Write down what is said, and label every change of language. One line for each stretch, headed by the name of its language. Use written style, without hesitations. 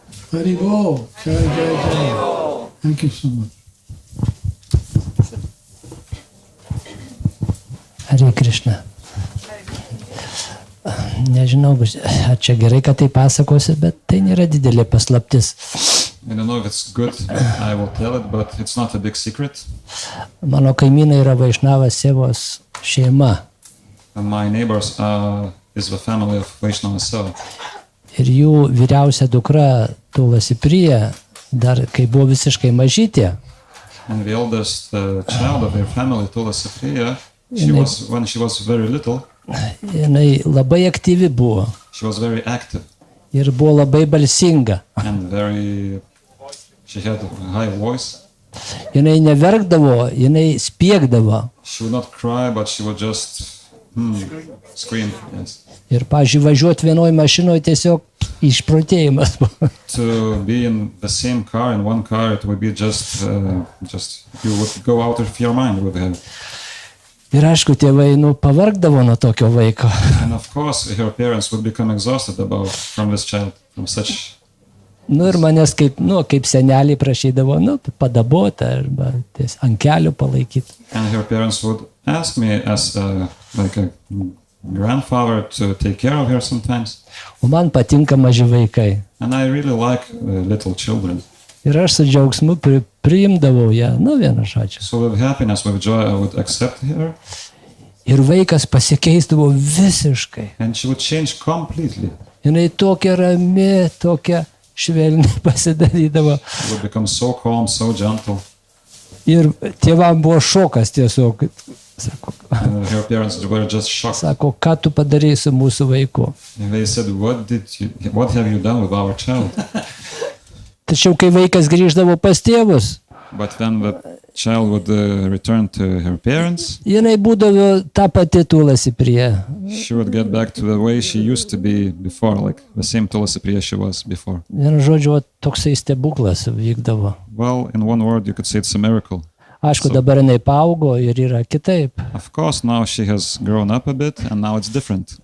English: Haribol. Thank you so much. Hare Krishna.
Lithuanian: Nežinau, ar čia gerai, kad tai pasakosi, bet tai nėra didelė paslaptis.
English: I don't know if it's good, I will tell it, but it's not a big secret.
Lithuanian: Mano kaimynai yra Vaišnavas Sevos šeima.
English: And my neighbors is the family of Vaishnava Seva.
Lithuanian: Ir jų vyriausia dukra Tulasiprija, dar kai buvo visiškai mažytė,
English: And the eldest child of their family, Tulasipriya, when she was very little,
Lithuanian: jinai labai aktyvi buvo
English: she was very active
Lithuanian: ir buvo labai balsinga.
English: and she had a high voice.
Lithuanian: Jinai neverkdavo, jinai spiegdavo.
English: She would not cry, but she would just scream. Yes.
Lithuanian: Ir, pavyzdžiui, važiuoti vienoj mašinoje tiesiog išprotėjimas buvo.
English: To be in the same car, in one car, it would be just you would go out of your mind with her.
Lithuanian: Ir aišku, tėvai pavargdavo nuo tokio vaiko.
English: And of course, her parents would become exhausted from this child, from such
Lithuanian: Nu ir manęs kaip seneliai prašydavo, padaboti arba ant kelių palaikyti.
English: And her parents would ask me as like a grandfather to take care of her sometimes.
Lithuanian: O man patinka maži vaikai.
English: And I really like little children.
Lithuanian: Ir aš su džiaugsmu priimdavau ją, vienu žodžiu.
English: So with happiness, with joy, I would accept her.
Lithuanian: Ir vaikas pasikeisdavo visiškai.
English: And she would change completely.
Lithuanian: Jinai tokia rami, tokia švelni pasidarydavo.
English: She would become so calm, so gentle.
Lithuanian: Ir tėvam buvo šokas tiesiog. Sako,
English: Her parents were just shocked.
Lithuanian: Sako, ką tu padarei su mūsų vaiku?
English: And they said, what have you done with our child?
Lithuanian: Tačiau kai vaikas grįždavo pas tėvus,
English: But when the child would return to her parents,
Lithuanian: jinai būdavo ta pati Tulasi Priya.
English: she would get back to the way she used to be before, like the same Tulasi Priya she was before.
Lithuanian: Vienu žodžiu, toksai stebuklas vykdavo.
English: Well, in one word, you could say it's a miracle.
Lithuanian: Aišku, dabar jinai paaugo ir yra kitaip,
English: Of course, now she has grown up a bit, and now it's different.